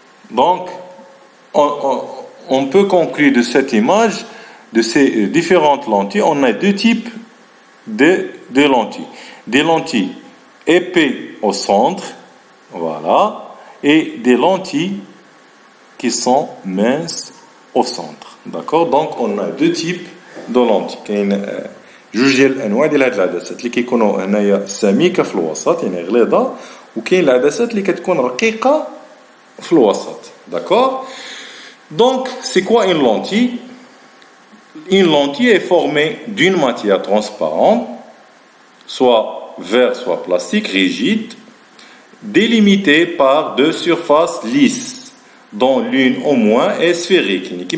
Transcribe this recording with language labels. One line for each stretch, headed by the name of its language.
French: Donc, on peut conclure de cette image, de ces différentes lentilles, on a deux types de lentilles. Des lentilles épais au centre, voilà, et des lentilles qui sont minces au centre. D'accord? Donc, on a deux types de lentilles.
Arabic: جوج ديال الانواع ديال هاد العدسات اللي كيكونوا هنايا سميكه في الوسط يعني غليظه، وكاين العدسات اللي كتكون رقيقه في الوسط.
French: D'accord? Donc c'est quoi une lentille? Une lentille est formée d'une matière transparente, soit verre soit plastique rigide, délimitée par deux surfaces lisses, dont l'une au moins est sphérique.